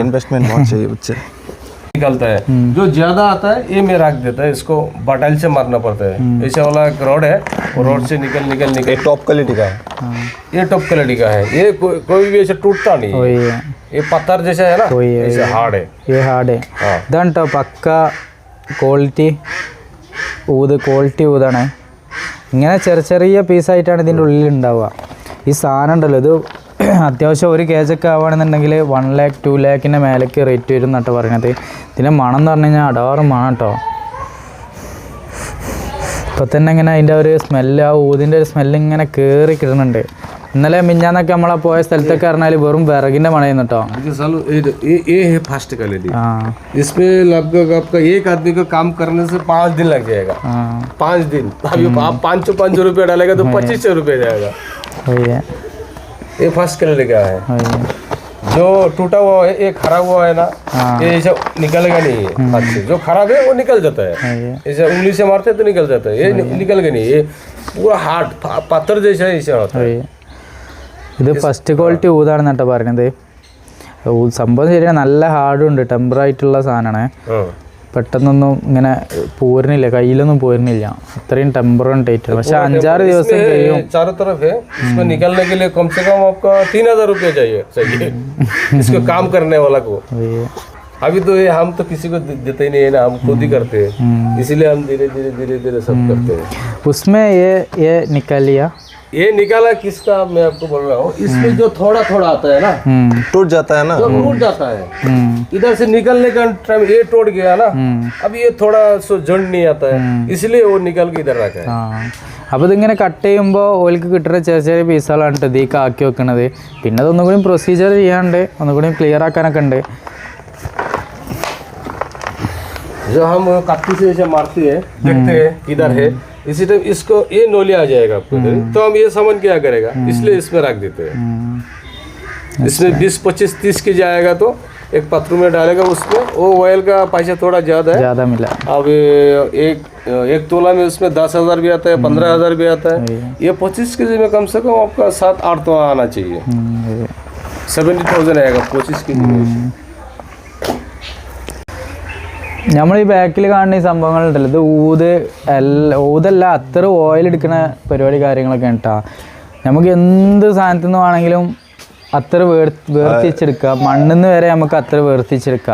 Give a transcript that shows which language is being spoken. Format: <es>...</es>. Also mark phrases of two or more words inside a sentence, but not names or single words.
<hi>इन्वेस्टमेंट बहुत चाहिए बच्चे। निकलता है जो ज्यादा आता है ये मैं रख देता है, इसको बटाइल से मारना पड़ता है। ऐसा वाला एक रॉड है, रोड से निकल</hi> <en>top quality</en> <hi>का है। ये</hi> <en>top quality</en> <hi>का है, ये कोई भी ऐसे टूटता नहीं है। ये पत्थर जैसा है ना, ऐसे हार्ड है। ये हार्ड है</hi> <ml>ഇതാണ്ടോ പക്ക ക്വാളിറ്റി ഊതാണ്. ഇങ്ങനെ ചെറിയ പീസായിട്ടാണ് ഇതിൻ്റെ ഉള്ളിൽ ഉണ്ടാവുക. ഈ സാധനം ഉണ്ടല്ലോ, ഇത് അത്യാവശ്യം 1 kg ഒക്കെ ആവുകയാണെന്നുണ്ടെങ്കിൽ 1 lakh 2 lakhൻ്റെ മേലേക്ക് റേറ്റ് വരും എന്നിട്ട് പറയുന്നത്. ഇതിൻ്റെ മണം എന്ന് പറഞ്ഞു കഴിഞ്ഞാൽ അടാറ് മണം കേട്ടോ. ഇപ്പോൾ തന്നെ ഇങ്ങനെ അതിൻ്റെ ഒരു സ്മെല്ല്, ആ ഊതിൻ്റെ ഒരു സ്മെല്ല് ഇങ്ങനെ കയറി കിട്ടുന്നുണ്ട്. ഇന്നലെ മിഞ്ഞാന്നൊക്കെ നമ്മളെ പോയ സ്ഥലത്തൊക്കെ പറഞ്ഞാൽ വെറും വിറകിൻ്റെ മണയായിരുന്നു കേട്ടോ.</ml> <en>fast quality.</en> <hi>इसमें लगभग आपका एक आदमी को काम करने से 5 दिन लग जाएगा। 5 दिन। अभी आप 500 रुपये डालेगा तो 2500 रुपये जाएगा। ये</hi> <en>first quality</en> <hi>का है। जो टूटा हुआ है, ये खराब हुआ है ना, ये ऐसा निकलेगा नहीं है हाथ से। जो खराब है वो निकल जाता है, ऐसे उंगली से मारते तो निकल जाता है। ये निकलेगा नहीं, ये पूरा हार्ड पत्थर जैसा ऐसा होता है।</hi> <ml>ഇത്</ml> <en>first quality</en> <ml>ഊതാണെന്ന് കേട്ടോ പറയുന്നത്. സംഭവം ശരിയാണ്, നല്ല ഹാർഡും ഉണ്ട്, ടെമ്പർ ആയിട്ടുള്ള സാധനമാണ്. പെട്ടെന്നൊന്നും ഇങ്ങനെ പോരുന്നില്ല, കയ്യിലൊന്നും പോരുന്നില്ല, അത്രയും ടെമ്പറും ടൈറ്റ്. പക്ഷെ 5-6 ദിവസം കഴിയും.</ml> <hi>चारों तरफ है, इसको निकलने के लिए कम से कम आपका 3000 रुपये चाहिए इसको काम करने वाला को। अभी तो ये हम तो किसी को देते ही नहीं है ना, हम खुद ही करते हैं। इसीलिए हम धीरे सब करते हैं। उसमें ये निकल लिया, ये निकाला किसका मैं आपको बोल रहा हूँ। इसमें जो थोड़ा आता है ना, टूट जाता है ना, टूट जाता है। इधर से निकलने का टाइम ये टूट गया ना, अब ये थोड़ा सो जड़ नहीं आता है, इसलिए वो निकल के इधर रखा है।</hi> <ml>അപ്പോൾ ഇതിങ്ങനെ കട്ട് ചെയ്യുമ്പോൾ ഓയിൽക്ക് കിട്ടുന്ന ചെറിയ പീസുകളാണ് ഇതിലേക്ക് ആക്കി വെക്കണത്. പിന്നെ അതൊന്നും കൂടി പ്രൊസീജിയർ ചെയ്യാണ്ട് ഒന്നുകൂടി ക്ലിയർ ആക്കാനൊക്കെ ഉണ്ട്.</ml> <hi>जो हम कत्ती से ऐसे मारते हैं, देखते हैं किधर है, इसी टाइम इसको ये नोली आ जाएगा आपको, तो हम ये सामान क्या करेगा, इसलिए इसमें रख देते हैं। इसमें 20, 25, 30 के जाएगा तो एक पत्थर में डालेगा, उसमें वो ऑयल का पैसा थोड़ा ज़्यादा मिला। अब एक तोला में उसमें 10,000 भी आता है, 15,000 भी आता है। ये 25 kg में कम से कम आपका 7-8 तोला आना चाहिए। 70,000 आएगा 25 kg में।</hi> <ml>നമ്മൾ ഈ ബാക്കിൽ കാണുന്ന ഈ സംഭവങ്ങളുണ്ടല്ലോ, ഇത് ഊതല്ല, അത്ര ഓയിൽ എടുക്കുന്ന പരിപാടി കാര്യങ്ങളൊക്കെ കേട്ടോ. നമുക്ക് എന്ത് സാധനത്തിൽ നിന്ന് വേണമെങ്കിലും അത്ര വേർതിരിച്ചെടുക്കുക, മണ്ണിൽ നിന്ന് വരെ നമുക്ക് അത്ര വേർതിരിച്ചെടുക്കുക.</ml>